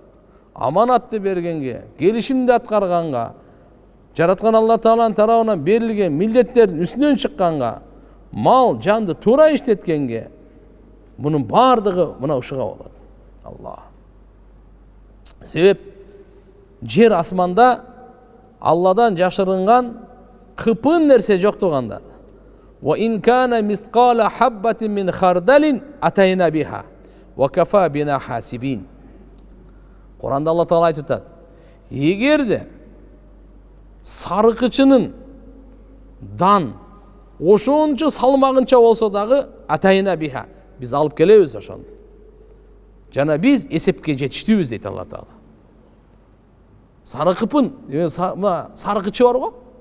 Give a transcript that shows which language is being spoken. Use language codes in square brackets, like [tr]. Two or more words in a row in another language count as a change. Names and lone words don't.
[ky] Аманатты бергенге, келишимди аткарганга, жараткан Алла Тааланын тарабынан берилген милдеттердин үстүнөн чыкканга, мал, жанды туура иштеткенге, мунун баардыгы мына ушуга болот. Алла. Себеп жер асманда Алладан жашырынган кыпын нерсе жок тугандар. [ar] وإن كان مثقال حبة من خردل أتينا بها وكفى بنا حاسبين. [ky] Kur'anda Allah Taala айтат. Эгерде сарыкычынын дан ошончо салмагынча болсо дагы [ar] أتينا بها, [ky] биз алып келебиз ошону. Жана биз эсепке жетиштүүбүз дейт Алла Таала. Сарыкыпын, сарыкычы бар го?